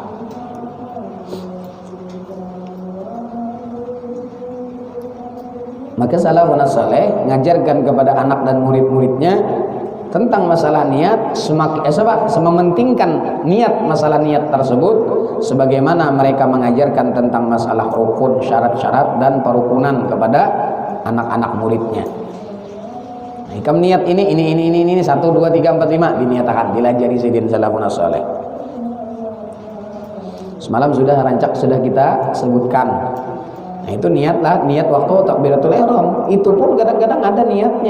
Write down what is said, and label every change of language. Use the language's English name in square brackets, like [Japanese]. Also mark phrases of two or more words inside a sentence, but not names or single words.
[Indonesian] Maka [Arabic] salafun saleh [Indonesian] ngajarkan kepada anak dan murid-muridnya tentang masalah niat, mementingkan niat, masalah niat tersebut sebagaimana mereka mengajarkan tentang masalah rukun, syarat-syarat dan perukunan kepada anak-anak muridnya. [Banjar] Ikam niat ini 1, 2, 3, 4, 5 diniatakan, dilajari sidin [Arabic] salafun saleh. [Indonesian] Semalam sudah kita sebutkan. Nah itu niat waktu [Arabic] takbiratul ihram, [Indonesian] itu pun kadang-kadang ada niatnya.